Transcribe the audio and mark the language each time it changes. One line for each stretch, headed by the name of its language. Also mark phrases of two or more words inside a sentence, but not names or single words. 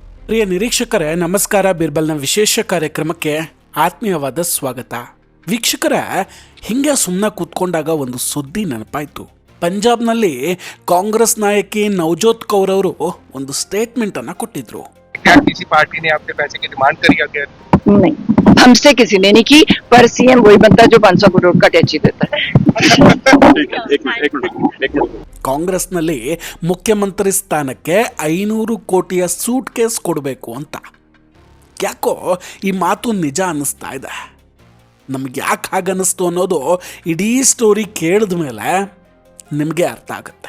Kannada: ಪ್ರಿಯ ನಿರೀಕ್ಷಕರೇ ನಮಸ್ಕಾರ. ಬೀರ್ಬಲ್ನ ವಿಶೇಷ ಕಾರ್ಯಕ್ರಮಕ್ಕೆ ಆತ್ಮೀಯವಾದ ಸ್ವಾಗತ. ವೀಕ್ಷಕರೇ, ಹಿಂಗೆ ಸುಮ್ಮನೆ ಕೂತ್ಕೊಂಡಾಗ ಒಂದು ಸುದ್ದಿ ನೆನಪಾಯಿತು. ಪಂಜಾಬ್ನಲ್ಲಿ ಕಾಂಗ್ರೆಸ್ ನಾಯಕಿ ನವಜೋತ್ ಕೌರ್ ಅವರು ಒಂದು ಸ್ಟೇಟ್ಮೆಂಟ್ ಅನ್ನ ಕೊಟ್ಟಿದ್ರು.
Hindi: किसी पार्टी ने आपके पैसे की डिमांड करी क्या? नहीं, हमसे किसी ने नहीं की, पर सीएम वही बनता है जो 500 करोड़ का टैक्स देता है.
Kannada: ಕಾಂಗ್ರೆಸ್ನಲ್ಲಿ ಮುಖ್ಯಮಂತ್ರಿ ಸ್ಥಾನಕ್ಕೆ 500 ಕೋಟಿಯ
English: suit case
Kannada: ಕೊಡಬೇಕು ಅಂತ. ಯಾಕೋ ಈ ಮಾತು ನಿಜ ಅನ್ನಿಸ್ತಾ ಇದೆ. ನಮ್ಗೆ ಯಾಕೆ ಹಾಗನ್ನಿಸ್ತು ಅನ್ನೋದು ಇಡೀ ಸ್ಟೋರಿ ಕೇಳಿದ ಮೇಲೆ ನಿಮಗೆ ಅರ್ಥ ಆಗುತ್ತೆ.